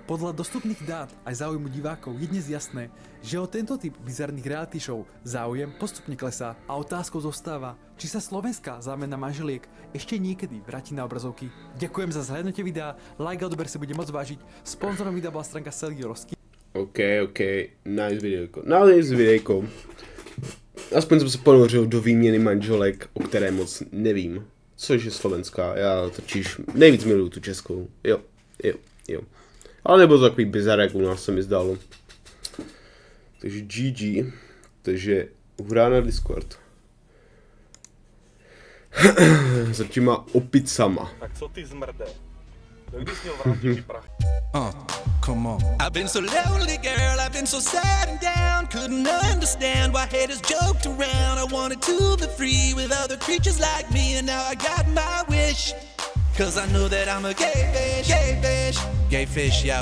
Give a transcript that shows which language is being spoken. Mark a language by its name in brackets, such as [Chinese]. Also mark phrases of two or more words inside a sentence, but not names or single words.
[Slovak] Podľa dostupných dát aj záujmu divákov je dnes jasné, že o tento typ bizarných reality show záujem postupne klesá a otázkou zostáva, či sa slovenská zámena manželiek ešte niekedy vráti na obrazovky. Ďakujem za zhlédnutie videa, like a odber si bude môcť vážiť. Sponzorom videa bola stránka Selgiorovský. [Czech] OK, nice videjko. Aspoň jsem se ponořil do výměny manželek, o které moc nevím. Což je slovenská, já totiž nejvíc miluju tu českou. Jo. Ale nebyl to takový bizar, jak u nás se mi zdálo. Takže GG. Takže hurá na Discord. Za těma opicama. Tak co ty zmrde? Kdy jsi měl vrátit ty prachy? [English] Come on. I've been so lonely, girl. I've been so sad and down. Couldn't understand why haters joked around. I wanted to be free with other creatures like me, and now I got my wish. Cause I know that I'm a gay fish, yo.